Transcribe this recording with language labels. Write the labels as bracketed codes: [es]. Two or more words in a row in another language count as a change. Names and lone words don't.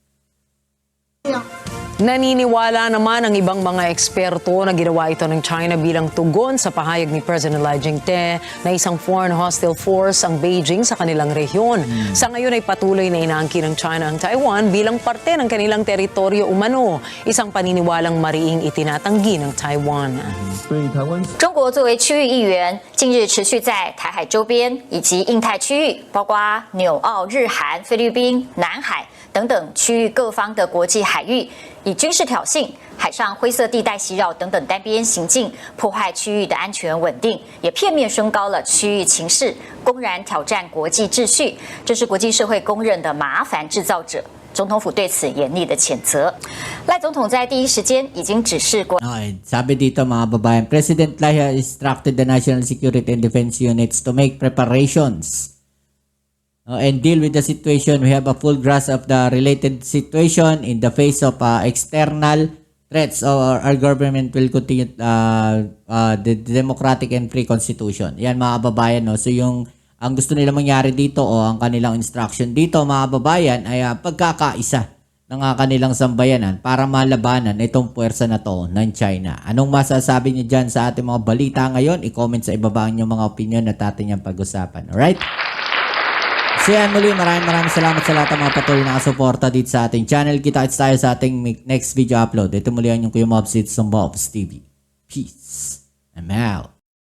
[tl] Naniniwala naman ang ibang mga eksperto na ginawa ito ng China bilang tugon sa pahayag ni President Lai Ching-te na isang [en] foreign hostile force [tl] ang Beijing sa kanilang rehiyon. Sa ngayon ay patuloy na inaangkin ng China ang Taiwan bilang parte ng kanilang teritoryo umano, isang paniniwalang mariing itinatanggi ng Taiwan. [zh] 对台湾。中国作为区域议员，近日持续在台海周边以及印太区域，包括纽澳、日韩、菲律宾、南海等等区域各方的国际海域，以军事挑衅、海上灰色地带袭扰等等单边行径，破坏区域的安全稳定，也片面升高了区域情势，公然挑战国际秩序，这是国际社会公认的麻烦制造者。总统府对此严厉的谴责。赖总统在第一时间已经指示国。 [tl] Sabi dito, mga babayan, [en] President Lai has instructed the National Security and Defense Units to make preparations and deal with the situation. We have a full grasp of the related situation in the face of external threats. Our government will continue the democratic and free constitution. [tl] Yan, mga babayan. So yung ang gusto nila mangyari dito o ang kanilang instruction dito, mga babayan, ay pagkakaisa ng kanilang sambayanan para malabanan itong puwersa na to ng China. Anong masasabi niyo dyan sa ating mga balita ngayon? I-comment sa ibaba niyo mga opinion at atin yung pag-usapan. Alright? So yan muli, maraming salamat sa lahat ng mga patuloy na kasuporta dito sa ating channel. Kita-kits tayo sa ating [en] next video upload. [tl] Ito muli ang yung Kuya Mobs, [en] it's Mobs TV. Peace. I'm out.